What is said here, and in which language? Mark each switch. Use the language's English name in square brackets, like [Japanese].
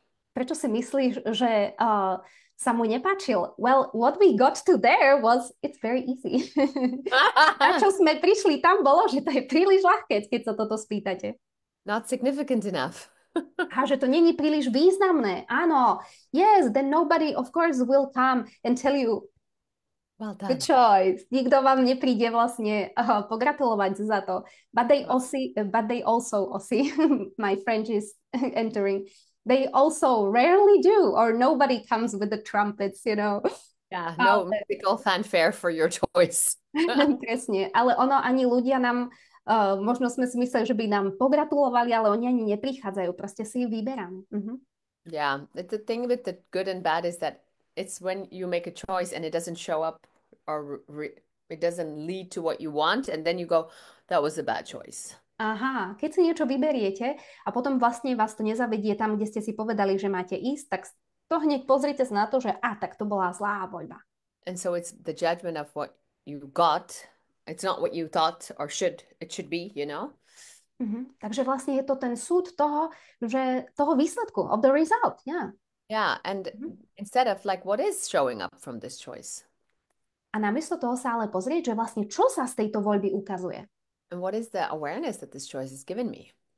[Slovak] Prečo si myslíš, že sa mu nepáčil? [English] Well, what we got to there was, it's very easy. [Slovak] A čo sme prišli, tam bolo, že to je príliš ľahké, keď sa toto spýtate. [English] Not significant enough. [Slovak] A že to není príliš významné. Áno. [English] Yes, then nobody, of course, will come and tell you, well done. Good choice. [Slovak] Nikto vám nepríde vlastne pogratulovať za to. [English] But they also, my French is entering, they also rarely do, or nobody comes with the trumpets, Yeah, no musical fanfare for your choice. [Slovak] Presne, ale ani ľudia nám, možno sme si mysleli, že by nám pogratulovali, ale oni ani neprichádzajú, proste si ich vyberám. [English] Yeah, the thing with the good and bad is that it's when you make a choice and it doesn't show up or it doesn't lead to what you want, and then you go, that was a bad choice. [Slovak] Aha, keď si niečo vyberiete a potom vlastne vás to nezavedie tam, kde ste si povedali, že máte ísť, tak to hneď pozrite sa na to, že tak to bola zlá voľba. [English] And so it's the judgment of what you got. It's not what you thought or it should be, [Slovak] Takže vlastne je to ten súd toho výsledku, [English] of the result, yeah. Yeah, and instead of like, what is showing up from this choice? [Slovak] A namiesto toho sa ale pozrieť, že vlastne čo sa z tejto voľby ukazuje. [English] And what is the awareness that this choice has given me?